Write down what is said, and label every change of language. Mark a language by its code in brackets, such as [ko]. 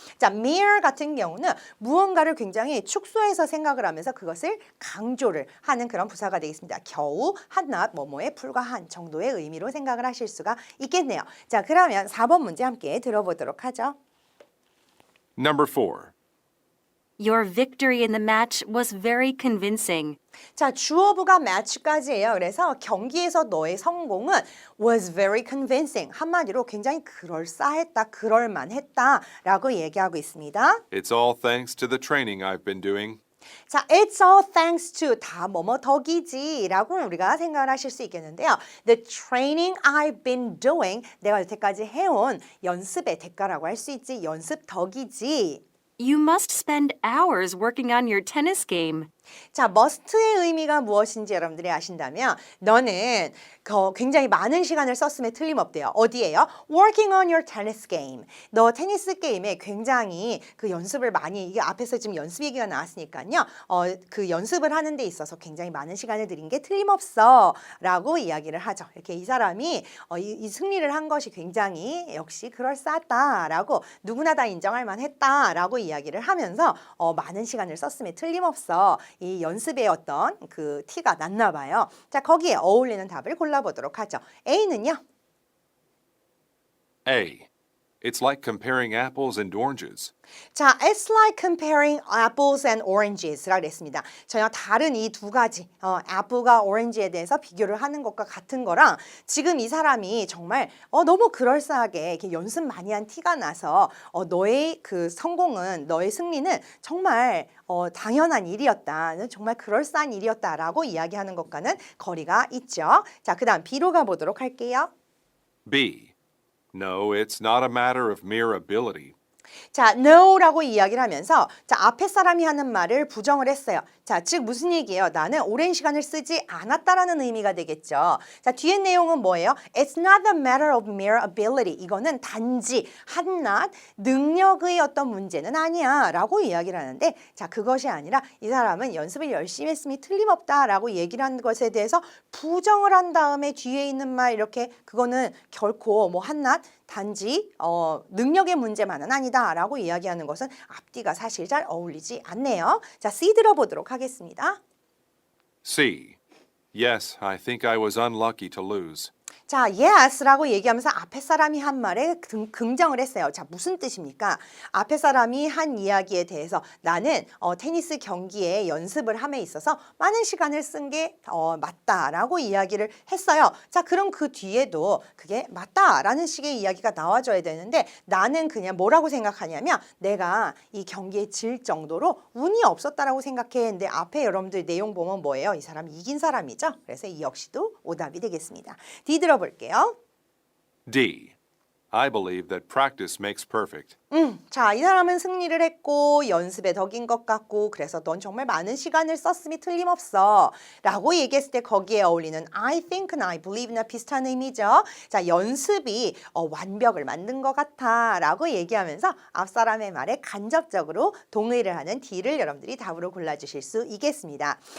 [ko] 자, mere 같은 경우는 무언가를 굉장히 축소해서 생각을 하면서 그것을 강조를 하는 그런 부사가 되겠습니다. 겨우 한낱 뭐뭐에 불과한 정도의 의미로 생각을 하실 수가 있겠네요. 자, 그러면 4번 문제 함께 들어보도록 하죠. [en] Number 4. Your victory in the match was very convincing. [ko] 자, 주어부가 match까지예요. 그래서 경기에서 너의 성공은 [en] was very convincing. [ko] 한마디로 굉장히 그럴싸했다, 그럴만했다 라고 얘기하고 있습니다. [en] It's all thanks to the training I've been doing. [ko] 자, [en] it's all thanks to [ko] 다 뭐뭐 덕이지 라고 우리가 생각을 하실 수 있겠는데요. [en] The training I've been doing, [ko] 내가 여태까지 해온 연습의 대가라고 할 수 있지, 연습 덕이지. [en] You must spend hours working on your tennis game. [ko] 자, must의 의미가 무엇인지 여러분들이 아신다면 너는 굉장히 많은 시간을 썼음에 틀림없대요. 어디에요? [en] Working on your tennis game. [ko] 너 테니스 게임에 굉장히 그 연습을 많이, 이게 앞에서 지금 연습 얘기가 나왔으니까요. 그 연습을 하는 데 있어서 굉장히 많은 시간을 들인 게 틀림없어 라고 이야기를 하죠. 이렇게 이 사람이 이 승리를 한 것이 굉장히 역시 그럴싸하다라고 누구나 다 인정할 만했다라고 이야기를 하면서 많은 시간을 썼음에 틀림없어. 이 연습의 어떤 그 티가 났나 봐요. 자, 거기에 어울리는 답을 골라보도록 하죠. A는요? [en] A. It's like comparing apples and oranges. 자, it's like comparing apples and oranges라고 그랬습니다. [ko] 전혀 다른 이 두 가지, apple과 orange에 대해서 비교를 하는 것과 같은 거랑 지금 이 사람이 정말 너무 그럴싸하게 이렇게 연습 많이 한 티가 나서 너의 그 성공은, 너의 승리는 정말 당연한 일이었다. 정말 그럴싸한 일이었다라고 이야기하는 것과는 거리가 있죠. 자, 그 다음 B로 가보도록 할게요. [en] B. No, it's not a matter of mere ability. [ko] 자, no라고 이야기를 하면서 자, 앞에 사람이 하는 말을 부정을 했어요. 자, 즉 무슨 얘기예요? 나는 오랜 시간을 쓰지 않았다라는 의미가 되겠죠. 자, 뒤에 내용은 뭐예요? [en] It's not a matter of mere ability. [ko] 이거는 단지 한낱 능력의 어떤 문제는 아니야 라고 이야기를 하는데 자, 그것이 아니라 이 사람은 연습을 열심히 했음이 틀림없다라고 얘기를 한 것에 대해서 부정을 한 다음에 뒤에 있는 말 이렇게 그거는 결코 뭐 한낱 단지 능력의 문제만은 아니다라고 이야기하는 것은 앞뒤가 사실 잘 어울리지 않네요. 자, C 들어보도록 하겠습니다. [en] C. Yes, I think I was unlucky to lose. [ko] 자, yes라고 얘기하면서 앞에 사람이 한 말에 긍정을 했어요. 자, 무슨 뜻입니까? 앞에 사람이 한 이야기에 대해서 나는 테니스 경기에 연습을 함에 있어서 많은 시간을 쓴 게 맞다라고 이야기를 했어요. 자, 그럼 그 뒤에도 그게 맞다라는 식의 이야기가 나와줘야 되는데 나는 그냥 뭐라고 생각하냐면 내가 이 경기에 질 정도로 운이 없었다라고 생각해. 근데 앞에 여러분들 내용 보면 뭐예요? 이 사람이 이긴 사람이죠. 그래서 이 역시도 오답이 되겠습니다. D 들어볼게요. [en] D. I believe that practice makes perfect. [ko] 자, 이 사람은 승리를 했고 연습에 덕인 것 같고 그래서 넌 정말 많은 시간을 썼음이 틀림없어 라고 얘기했을 때 거기에 어울리는 [en] I think [ko] 나 [en] I believe [ko] 나 비슷한 의미죠. 자, 연습이 완벽을 만든 것 같아 라고 얘기하면서 앞 사람의 말에 간접적으로 동의를 하는 D를 여러분들이 답으로 골라주실 수 있겠습니다.